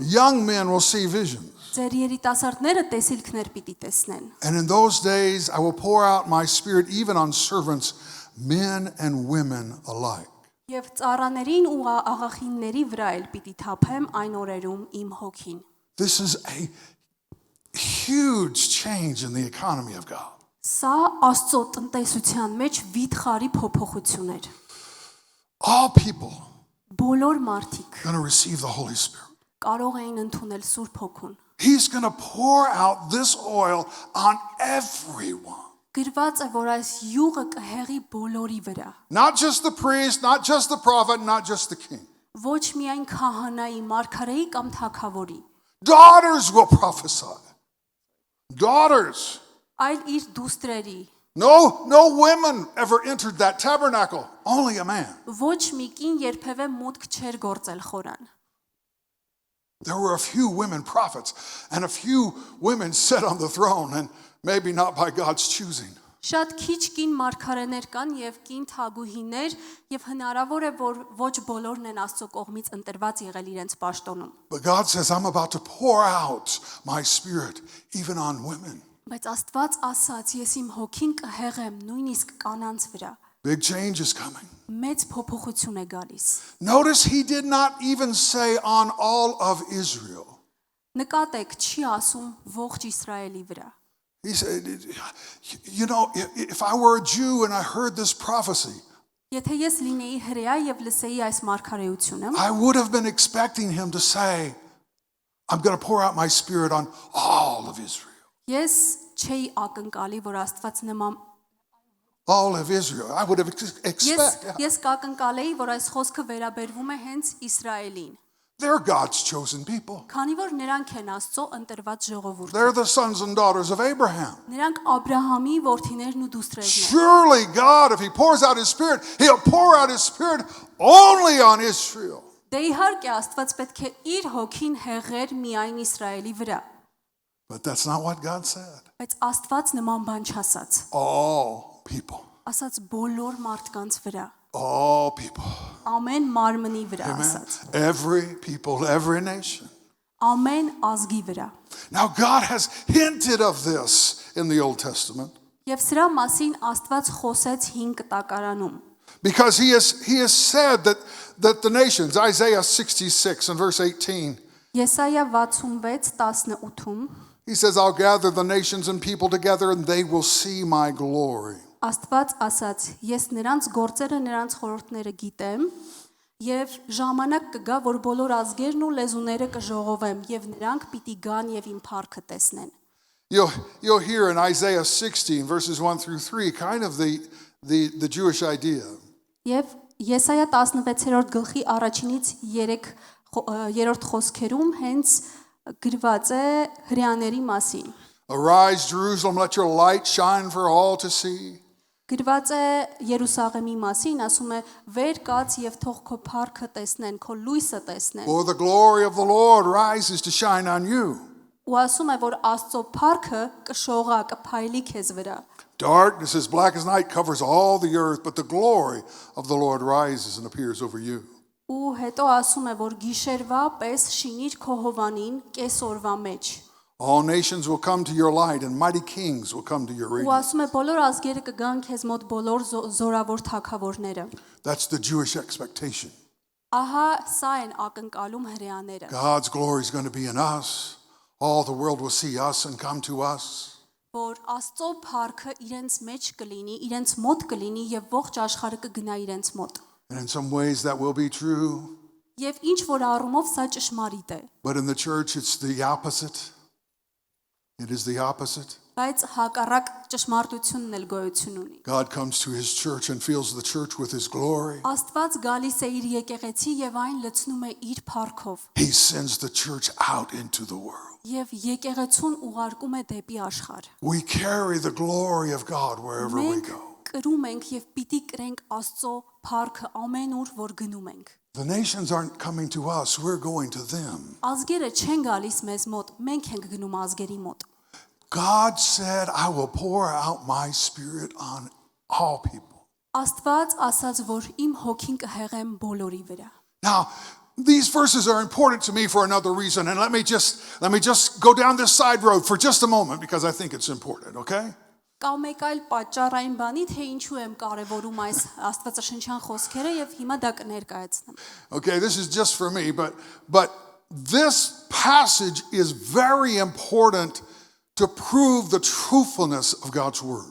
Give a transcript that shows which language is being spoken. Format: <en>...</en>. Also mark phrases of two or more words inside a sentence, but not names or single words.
<en>Young men will see visions.</en> <hy>Ձեր երիտասարդները տեսիլքներ պիտի տեսնեն։</hy> <en>And in those days, I will pour out my spirit even on servants, men and women alike.</en> <hy>Եվ ծառաներին ու աղախինների վրա էլ պիտի թափեմ այն օրերում իմ հոգին։</hy> <en>This is a huge change in the economy of God.</en> <hy>Սա Աստծո տնտեսության մեջ վիթխարի փոփոխություն էր։</hy> <en>All people</en> <hy>Բոլոր մարդիկ</hy> <en>are going to receive the Holy Spirit.</en> <hy>կարող էին ընդունել Սուրբ Հոգուն։</hy> <en>He's going to pour out this oil on everyone.</en> <hy>Գրված է, որ այս յուղը կհեղի բոլորի վրա։</hy> <en>Not just the priest, not just the prophet, not just the king.</en> <hy>Ոչ միայն քահանայի, մարգարեի կամ թագավորի,</hy> <en>Daughters will prophesy. Daughters.</en> <hy>այլ իր դուստրերի։</hy> <en>No women ever entered that tabernacle, only a man.</en> <hy>Ոչ մի կին երբևէ մուտք չէր գործել խորան։</hy> <en>There were a few women prophets and a few women sat on the throne, and maybe not by God's choosing.</en> <hy>Շատ քիչ կին մարգարեներ կան եւ կին թագուհիներ եւ հնարավոր է որ ոչ բոլորն են Աստծո կողմից ընտրված եղել իրենց պաշտոնում։</hy> <en>But God says, I'm about to pour out my spirit even on women.</en> <hy>Բայց Աստված ասաց, ես իմ հոգին կհեղեմ նույնիսկ կանանց վրա։</hy> <en>Big change is coming.</en> <hy>Մեծ փոփոխություն է գալիս։</hy> <en>Notice he did not even say on all of Israel.</en> <hy>Նկատեք, չի ասում ողջ Իսրայելի վրա։</hy> <en>He said, you know, if I were a Jew and I heard this prophecy,</en> <hy>Եթե ես լինեի հրեա եւ լսեի այս մարգարեությունը,</hy> <en>I would have been expecting him to say, I'm going to pour out my spirit on all of Israel.</en> <hy>ես չէի ակնկալի, որ Աստված նման</hy> <en>All of Israel. I would have expected.</en> <hy>ես կակնկալեի, որ այս խոսքը վերաբերվում է հենց Իսրայելին։</hy> <en>They're God's chosen people.</en> <hy>Քանի որ նրանք են Աստծո ընտրված ժողովուրդը։</hy> <en>They're the sons and daughters of Abraham.</en> <hy>Նրանք Աբրահամի որդիներն ու դուստրերն են։</hy> <en>Surely God, if he pours out his spirit, he'll pour out his spirit only on Israel.</en> <hy>Դե իհարկե Աստված պետք է իր հոգին հեղեր միայն Իսրայելի վրա։</hy> <en>But that's not what God said.</en> <hy>Բայց Աստված նման բան չասաց։</hy> <en>All people.</en> <hy>Ասաց բոլոր մարդկանց վրա։</hy> <en>All people.</en> <hy>Ամեն մարմնի վրա Amen. ասաց։</hy> <en>Every people, every nation.</en> <hy>Ամեն ազգի վրա։</hy> <en>Now God has hinted of this in the Old Testament.</en> <hy>Եվ սրա մասին Աստված խոսեց Հին Կտակարանում։</hy> <en>Because he has said that the nations, Isaiah 66 and verse 18,</en> <hy>Եսայա 66:18-ում</hy> <en>he says, I'll gather the nations and people together and they will see my glory.</en> <hy>Աստված ասաց. Ես նրանց գործերը, նրանց խորհուրդները գիտեմ, Եվ ժամանակ կգա, որ բոլոր ազգերն ու լեզուները կժողովեմ, եւ նրանք պիտի գան եւ իմ փառքը տեսնեն։</hy> <en>You'll hear in Isaiah 16, verses 1 through 3, kind of the Jewish idea.</en> <hy>Եվ Եսայա 16-րդ գլխի առաջինից 3-րդ խոսքերում հենց գրված է հրեաների մասին։</hy> <en>Arise, Jerusalem, let your light shine for all to see.</en> <hy>Գրված է Երուսաղեմի մասին, ասում է. «Վեր կաց եւ թող քո փառքը տեսնեն, քո լույսը տեսնեն»։</hy> <en>For the glory of the Lord rises to shine on you.</en> <hy>Ու ասում է, որ Աստծո փառքը կշողա, կփայլի քեզ վրա։</hy> <en>Darkness as black as night covers all the earth, but the glory of the Lord rises and appears over you.</en> <hy>Ու հետո ասում է, որ գիշերվա պես շինիր քո հովանին կեսօրվա մեջ։</hy> <en>All nations will come to your light and mighty kings will come to your</en> <hy>Ու</hy> <en>radiance.</en> <hy>ասում է, բոլոր ազգերը կգան քեզ մոտ, բոլոր զորավոր թագավորները։</hy> <en>That's the Jewish expectation.</en> <hy>Ահա սա են ակնկալում հրեաները,</hy> <en>God's glory is going to be in us. All the world will see us and come to us.</en> <hy>որ Աստծո փառքը իրենց մեջ կլինի, իրենց մոտ կլինի եւ ողջ աշխարհը կգնա իրենց մոտ։</hy> <en>And in some ways that will be true,</en> <hy>Եվ ինչ որ առումով սա ճշմարիտ է,</hy> <en>but in the church it's the opposite. It is the opposite.</en> <hy>բայց հակառակ ճշմարտությունն էլ գոյություն ունի։</hy> <en>God comes to his church and fills the church with his glory.</en> <hy>Աստված գալիս է իր եկեղեցի եւ այն լցնում է իր փառքով։</hy> <en>He sends the church out into the world.</en> <hy>Եվ եկեղեցուն ուղարկում է դեպի աշխարհ։</hy> <en>We carry the glory of God wherever we</en> <hy>Մենք</hy> <en>go.</en> <hy>կրում ենք եւ պիտի կրենք Աստծո փառքը ամենուր, որ գնում ենք։</hy> <en>The nations aren't coming to us, we're going to them.</en> <hy>Ազգերը չեն գալիս մեզ մոտ, մենք ենք գնում ազգերի մոտ։</hy> <en>God said, I will pour out my spirit on all people.</en> <hy>Աստված ասաց, որ իմ հոգին կհեղեմ բոլորի վրա։</hy> <en>Now, these verses are important to me for another reason, and let me just go down this side road for just a moment because I think it's important, okay?</en> <hy>Կա մեկ այլ պատճառ այն բանի, թե ինչու եմ կարևորում այս աստվածաշնչյան խոսքերը եւ հիմա դա կներկայացնեմ։</hy> <en>Okay, this is just for me, but this passage is very important to prove the truthfulness of God's word.</en>